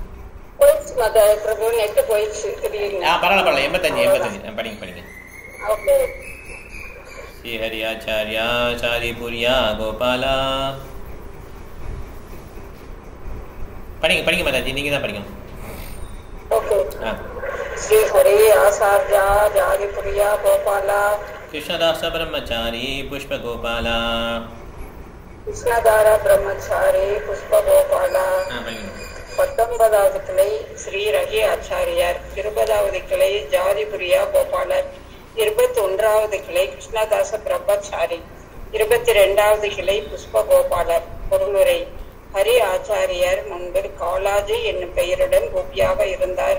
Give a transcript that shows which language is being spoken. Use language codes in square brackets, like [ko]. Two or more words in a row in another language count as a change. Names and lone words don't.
[ta] பரவாயில்ல 85 படிங்க படிங்க. ஸ்ரீ ஹரி ஆச்சாரியா ஷாதி புரியா கோபாலா படிங்க படிங்க மாதாஜி, நீங்கள் தான் படிக்கணும். श्री हरि आचार्य जादिपुरिया गोपाला कृष्णदास ब्रह्मचारी पुष्प गोपाला कृष्णदार ब्रह्मचारी पुष्प गोपाला 19வது கிளை ஸ்ரீ ரகி ஆச்சாரியார், 20வது கிளை ஜாதிபுரியா கோபாலர், 21வது கிளை கிருஷ்ணதாச பிரம்மச்சாரி, 22வது கிளை புஷ்ப கோபாலர். பொருளுரை: ஹரி ஆச்சாரியார் முன்பு காலாஜி என்னும் பெயருடன் கோபியாக இருந்தார்.